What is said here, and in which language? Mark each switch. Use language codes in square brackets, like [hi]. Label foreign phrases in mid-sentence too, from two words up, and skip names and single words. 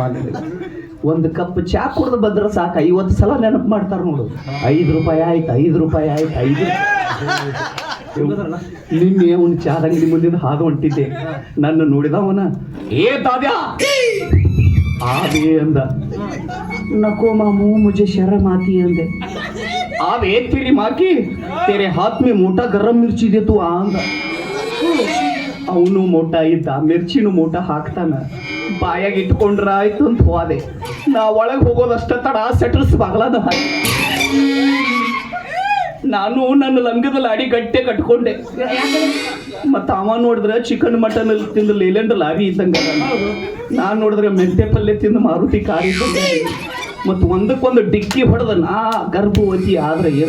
[kn] ಒಂದು ಕಪ್ ಚಾ ಕುಡ್ದು ಬಂದ್ರೆ ಸಾಕು 50 ಸಲ ನೆನಪು ಮಾಡ್ತಾರ ನೋಡು 5 ರೂಪಾಯಿ ಆಯ್ತು 5 ರೂಪಾಯಿ ಆಯ್ತು 5 ನಿನ್ನೆ ಅವ್ನು ಚಾದ ಅಂಗಡಿ ಮುಂದಿನ ಹಾದು ಹೊಂಟಿದ್ದೆ ನನ್ನ ನೋಡಿದವನ ಏ ದಾದ್ಯಾ ಆವೇ ಅಂದ [hi] नको मामू मुझे शर्म आती है अंदे आवे तेरी माँ की तेरे हाथ में मोटा गरम मिर्ची दे तू आंद [kn] ಅವನು ಮೋಟ ಇದ್ದ ಮಿರ್ಚಿನೂ ಮೋಟ ಹಾಕ್ತಾನ ಬಾಯಾಗ ಇಟ್ಕೊಂಡ್ರ ಆಯ್ತು ಅಂತ ಹೋದೆ ನಾ ಒಳಗೆ ಹೋಗೋದಷ್ಟ ತಡ ಸೆಟ್ಲ್ಸ್ ಬಾಗ್ಲಾದ ಹಾಕಿ ನಾನು ನನ್ನ ಲಂಗದ ಲಾಡಿ ಗಟ್ಟೆ ಕಟ್ಕೊಂಡೆ ಮತ್ತ ಅವ ನೋಡಿದ್ರೆ [en] chicken mutton [kn] ತಿಂದು ಲೇಲೆಂಡ್ ಲಾರಿ ಇದ್ದಂಗ ನಾನ್ ನೋಡಿದ್ರೆ ಮೆಂತೆ ಪಲ್ಯ ತಿಂದು ಮಾರುತಿ ಕಾರ್ ಇದ್ದಂಗ ಮತ್ ಒಂದಕ್ಕೊಂದು ಡಿಕ್ಕಿ ಹೊಡೆದ ನಾ ಗರ್ಭವತಿ ಆದ್ರೆ ಏನ್